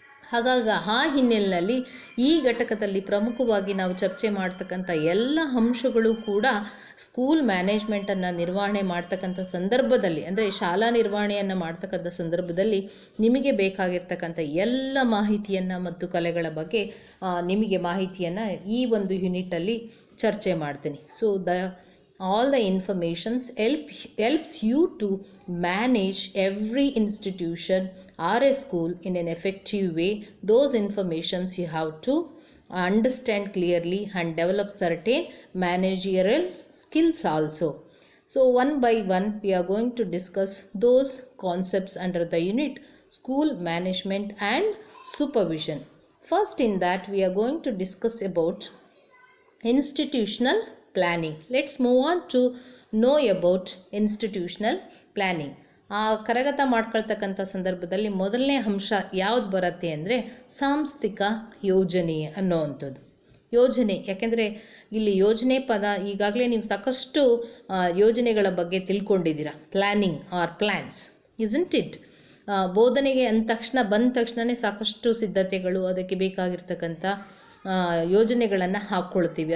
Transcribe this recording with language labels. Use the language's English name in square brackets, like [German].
[Kannada] ಹಾಗಾಗಿ ಆ ಹಿನ್ನೆಲೆಯಲ್ಲಿ ಈ ಘಟಕದಲ್ಲಿ ಪ್ರಮುಖವಾಗಿ ನಾವು ಚರ್ಚೆ ಮಾಡ್ತಕ್ಕಂಥ ಎಲ್ಲ ಅಂಶಗಳು ಕೂಡ ಸ್ಕೂಲ್ ಮ್ಯಾನೇಜ್ಮೆಂಟನ್ನು ನಿರ್ವಹಣೆ ಮಾಡ್ತಕ್ಕಂಥ ಸಂದರ್ಭದಲ್ಲಿ, ಅಂದರೆ ಶಾಲಾ ನಿರ್ವಹಣೆಯನ್ನು ಮಾಡ್ತಕ್ಕಂಥ ಸಂದರ್ಭದಲ್ಲಿ ನಿಮಗೆ ಬೇಕಾಗಿರ್ತಕ್ಕಂಥ ಎಲ್ಲ ಮಾಹಿತಿಯನ್ನು ಮತ್ತು ಕಲೆಗಳ ಬಗ್ಗೆ ನಿಮಗೆ ಮಾಹಿತಿಯನ್ನು ಈ ಒಂದು ಯೂನಿಟಲ್ಲಿ ಚರ್ಚೆ ಮಾಡ್ತೀನಿ. [English] So all the informations helps you to manage every institution or a school in an effective way. Those informations you have to understand clearly and develop certain managerial skills also. So one by one we are going to discuss those concepts under the unit school management and supervision. First in that we are going to discuss about institutional planning. Let's move on to know about institutional planning. [Kannada] ಆ ಕರಗತ ಮಾಡ್ಕೊಳ್ತಕ್ಕಂಥ ಸಂದರ್ಭದಲ್ಲಿ ಮೊದಲನೇ ಅಂಶ ಯಾವುದು ಬರುತ್ತೆ ಅಂದರೆ ಸಾಂಸ್ಥಿಕ ಯೋಜನೆ ಅನ್ನೋವಂಥದ್ದು. ಯೋಜನೆ, ಯಾಕೆಂದರೆ ಇಲ್ಲಿ ಯೋಜನೆ ಪದ ಈಗಾಗಲೇ ನೀವು ಸಾಕಷ್ಟು ಯೋಜನೆಗಳ ಬಗ್ಗೆ ತಿಳ್ಕೊಂಡಿದ್ದೀರಾ. [English] Planning are plans, isn't it? [Kannada] ಬೋಧನೆಗೆ ಬಂದ ತಕ್ಷಣವೇ ಸಾಕಷ್ಟು ಸಿದ್ಧತೆಗಳು, ಅದಕ್ಕೆ ಬೇಕಾಗಿರ್ತಕ್ಕಂಥ ಯೋಜನೆಗಳನ್ನು ಹಾಕ್ಕೊಳ್ತೀವಿ.